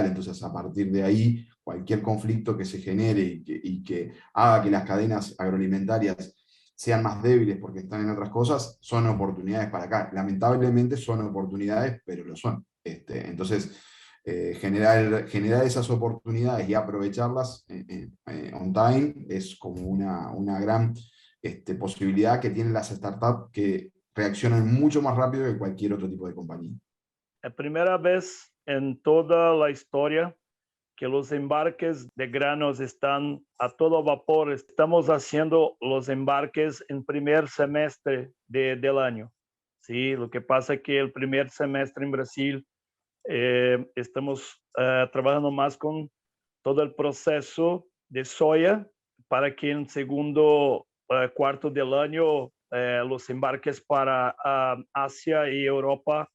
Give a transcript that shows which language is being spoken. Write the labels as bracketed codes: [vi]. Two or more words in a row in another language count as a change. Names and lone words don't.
[es] Entonces, a partir de ahí, cualquier conflicto que se genere y que haga que las cadenas agroalimentarias sean más débiles porque están en otras cosas, son oportunidades para acá. Lamentablemente son oportunidades, pero lo son. Entonces, generar esas oportunidades y aprovecharlas [en] on time [es] es como una gran posibilidad que tienen las startups, que reaccionan mucho más rápido que cualquier otro tipo de compañía. [pt] É a primeira vez em toda a história que [es] los embarques de granos están a todo vapor. Estamos haciendo los embarques en primer semestre del año. Sí, lo que pasa es que el primer semestre en Brasil estamos trabajando más con todo el proceso de soya para que en segundo cuarto del año los embarques para Asia y Europa.